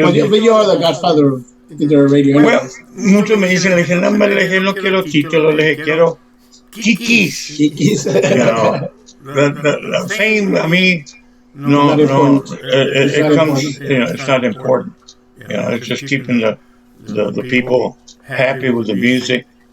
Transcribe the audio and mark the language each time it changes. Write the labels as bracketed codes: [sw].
[en] But you are the godfather of the radio. [es] Well, muchos me dicen, le dije, no, hombre, le dije, no quiero títulos, le dije, quiero kikis. Kikis. [en] The fame, I mean, no, it comes, it's not important. It's just keeping the people happy with the music.